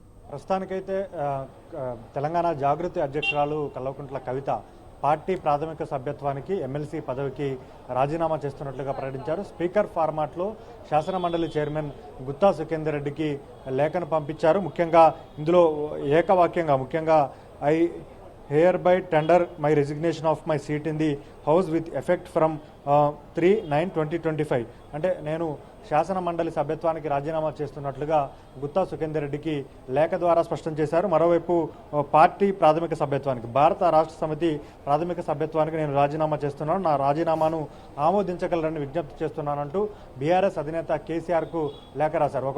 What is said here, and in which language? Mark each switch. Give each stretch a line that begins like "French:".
Telugu: ప్రస్తుతానికైతే తెలంగాణ జాగృతి అధ్యక్షురాలు కల్వకుంట్ల కవిత పార్టీ ప్రాథమిక సభ్యత్వానికి ఎమ్మెల్సీ పదవికి రాజీనామా చేస్తున్నట్లుగా ప్రకటించారు. స్పీకర్ ఫార్మాట్లో శాసనమండలి చైర్మన్ గుత్తా సుఖేందర్ రెడ్డికి లేఖను పంపించారు. ఇందులో ముఖ్యంగా
English: I hereby tender my resignation of my seat in the House with effect from 3/9/2025.
Telugu: అంటే నేను శాసన మండలి సభ్యత్వానికి రాజీనామా చేస్తున్నట్లుగా గుత్తా సుఖేందర్ రెడ్డికి లేఖ ద్వారా స్పష్టం చేశారు. మరోవైపు పార్టీ ప్రాథమిక సభ్యత్వానికి, భారత రాష్ట్ర సమితి ప్రాథమిక సభ్యత్వానికి నేను రాజీనామా చేస్తున్నాను, నా రాజీనామాను ఆమోదించగలరని విజ్ఞప్తి చేస్తున్నానంటూ బీఆర్ఎస్ అధినేత కేసీఆర్కు లేఖ రాశారు.